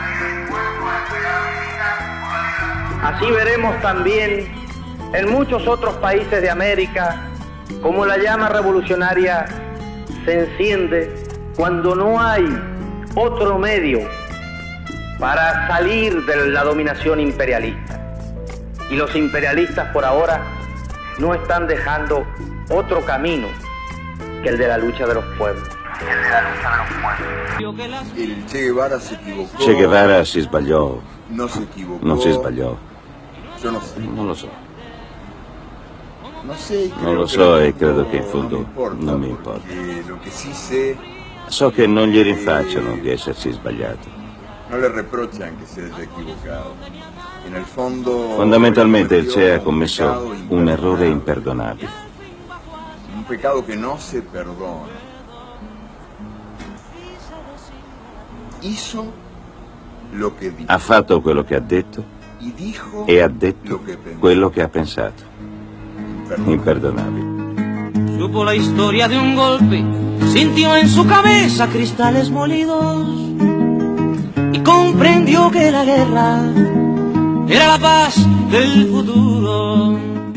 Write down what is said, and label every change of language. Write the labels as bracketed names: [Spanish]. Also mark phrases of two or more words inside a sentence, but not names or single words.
[Spanish] Así veremos también en muchos otros países de América cómo la llama revolucionaria se enciende cuando no hay otro medio para salir de la dominación imperialista. Y los imperialistas por ahora no están dejando otro camino que el de la lucha de los pueblos. El Che Guevara se equivocó. [Italian] Che Guevara si sbagliò. [Spanish] No se equivocó. [Italian] Non si sbagliò. [Spanish] Yo no sé. [Italian] Non lo so. [Spanish] No sé. [Italian] Non lo so e credo che in fondo non mi importa. [Spanish] Lo che sì sé. [Italian] So che non gli rinfacciano di essersi sbagliato. [Spanish] No le reprochan que se haya equivocado. En el fondo. [Italian] Fondamentalmente il Che ha commesso un errore imperdonabile. [Spanish] Un pecado que no se perdona. Hizo lo que dijo. [Italian] Ha fatto quello che ha detto [Spanish] Y dijo [Italian] e ha detto [Spanish] lo que pensó. [Italian] quello che ha pensato. Imperdonabile. [Spanish] Supo la historia de un golpe, sintió en su cabeza cristales molidos y comprendió que la guerra era la paz del futuro.